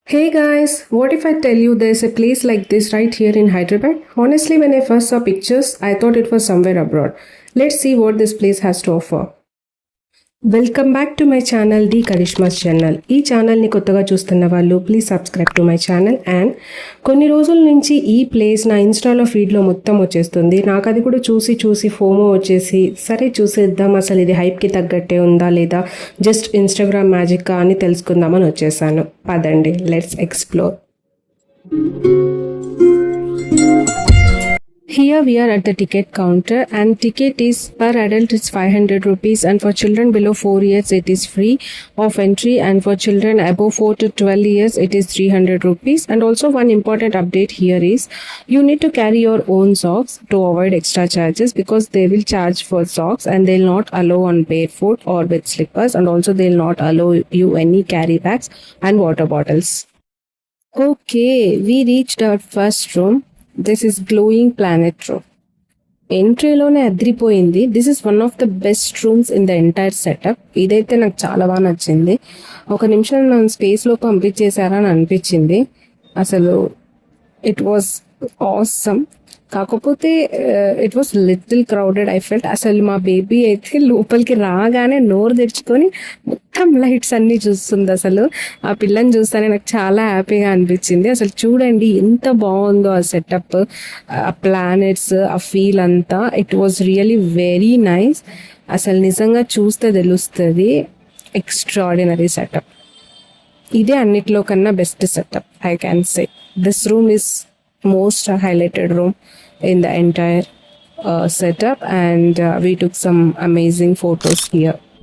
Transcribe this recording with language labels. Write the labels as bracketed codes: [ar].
[en] Hey guys, what if I tell you there's a place like this right here in Hyderabad? Honestly, when I first saw pictures, I thought it was somewhere abroad. Let's see what this place has to offer. Welcome back to my channel the Karishma's channel. [te] ఈ ఛానల్ని కొత్తగా చూస్తున్న వాళ్ళు [en] Please subscribe to my channel. [te] And కొన్ని రోజుల నుంచి ఈ place నా ఇన్స్టాలో ఫీడ్లో మొత్తం వచ్చేస్తుంది. నాకు అది కూడా చూసి చూసి ఫోమో వచ్చేసి సరే చూసేద్దాం అసలు ఇది హైప్కి తగ్గట్టే ఉందా లేదా జస్ట్ ఇన్స్టాగ్రామ్ మ్యాజిక్కా అని తెలుసుకుందామని వచ్చేసాను. పదండి, [en] Let's explore. Here we are at the ticket counter and ticket is per adult is 500 rupees and for children below 4 years it is free of entry and for children above 4 to 12 years it is 300 rupees. And also one important update here is you need to carry your own socks to avoid extra charges because they will charge for socks and they'll not allow on barefoot or with slippers, and also they'll not allow you any carry bags and water bottles. Okay, we reached our first room. This is glowing planet room. [te] ఎంట్రీలోనే అదిరిపోయింది. [en] This is one of the best rooms in the entire setup. [te] ఇదైతే నాకు చాలా బాగా నచ్చింది. ఒక నిమిషం నన్ను స్పేస్లో పంపించేశారా అని అనిపించింది. అసలు [en] It was awesome. [te] కాకపోతే [en] It was little crowded I felt. [te] అసలు మా బేబీ అయితే లోపలికి రాగానే నోరు తెరుచుకొని మొత్తం లైట్స్ అన్నీ చూస్తుంది. అసలు ఆ పిల్లని చూస్తానే నాకు చాలా హ్యాపీగా అనిపించింది. అసలు చూడండి ఎంత బాగుందో ఆ సెటప్, ఆ ప్లానెట్స్, ఆ ఫీల్ అంతా. [en] It was really very nice. [te] అసలు నిజంగా చూస్తే తెలుస్తుంది. Extraordinary setup. ఇదే అన్నిట్లో కన్నా best setup [en] I can say. This room is most highlighted room in the entire setup, and we took some amazing photos here.